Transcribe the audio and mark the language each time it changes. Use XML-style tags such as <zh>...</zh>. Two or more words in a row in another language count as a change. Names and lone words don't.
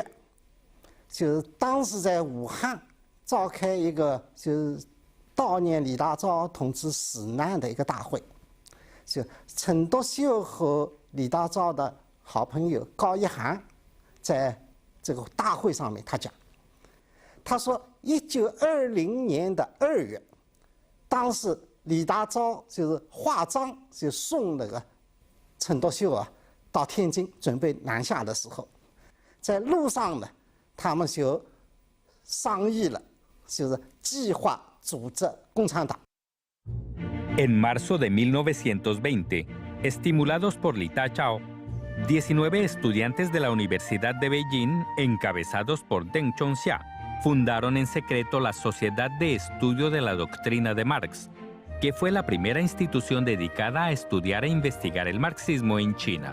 <zh>就是当时在武汉召开一个就是悼念李大钊同志死难的一个大会，就陈独秀和李大钊的好朋友高一涵在这个大会上面他讲，他说1920年的2月，当时李大钊就是画章就送那个陈独秀啊到天津准备南下的时候，在路上呢，他们就商议了，就是计划组织共产党。</zh> <es>En marzo de 1920, estimulados por Li Ta-chao, 19 estudiantes de la Universidad de Beijing, encabezados por Deng Chongxia, fundaron en secreto la Sociedad de Estudio de la Doctrina de Marx, que fue la primera institución dedicada a estudiar e investigar el marxismo en China.</es>